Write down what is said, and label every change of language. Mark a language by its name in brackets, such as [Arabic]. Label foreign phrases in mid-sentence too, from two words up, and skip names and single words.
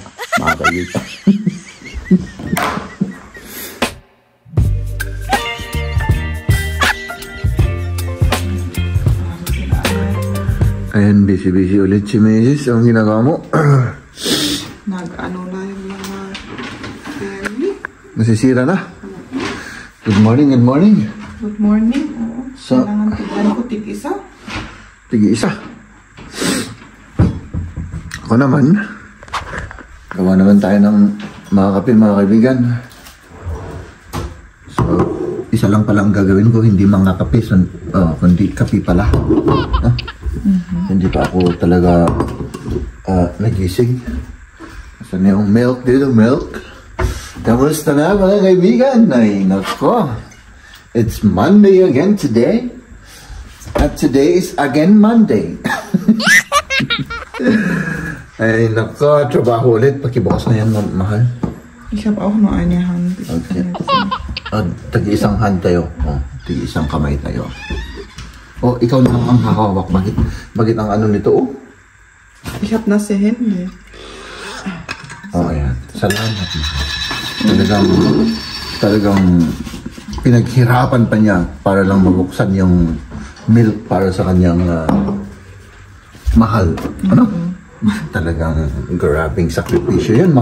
[Filipino] Makakayuta. Ayan, busy ulit si Mrs. Ang ginagawa mo? Nag-ano na yung mga family. Nasisira na? [English] Good morning. Good morning. [Filipino] Oo. So, kailangan tignan ko tig-isa. Tig-isa. Ako naman. Gawa naman tayo ng mga kape, mga kaibigan. So, isa lang pala ang gagawin ko. Hindi mga kape, kundi kape pala. Huh? Hindi pa ako talaga nagising. Saan na yung milk dito? Milk. Kamusta na mga kaibigan? Ay, nako. [English] It's Monday again today. At today is again Monday. [Filipino] Ay, nako. Trabaho ulit. Pakibukas na yan, mahal. [German] Ich habe auch nur eine Hand. Okay. [Filipino] Tag-isang hand tayo. Tag-isang kamay tayo. Oh, ikaw na ang hahawak. Bakit ang ano nito, oh? [German] Ich habe nasse Hände. [Filipino] Oh, ayan. Salamat. Talagang pinaghirapan pa niya para lang mabuksan yung milk para sa kanyang mahal. Ano? Talagang grabing sakripisyo yan.